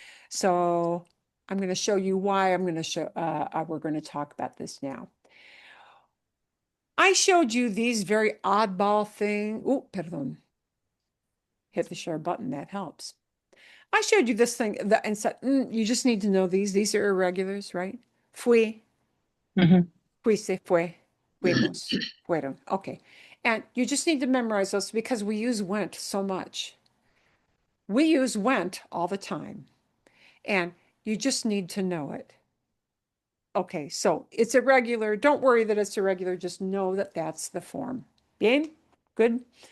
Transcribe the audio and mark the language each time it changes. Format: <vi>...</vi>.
<en>So I'm going to show you why I'm going to show, we're going to talk about this now. I showed you these very oddball thing.</en> <es>Oh, perdón.</es> <en>Hit the share button, that helps. I showed you this thing that, and said, you just need to know these. These are irregulars, right?</en> <es>Fui, fuiste, fue, fuimos, fueron.</es> <en>Okay. And you just need to memorize those because we use went so much. We use went all the time. And you just need to know it. Okay, so it's irregular. Don't worry that it's irregular. Just know that that's the form.</en> <es>Bien?</es> <en>Good?</en>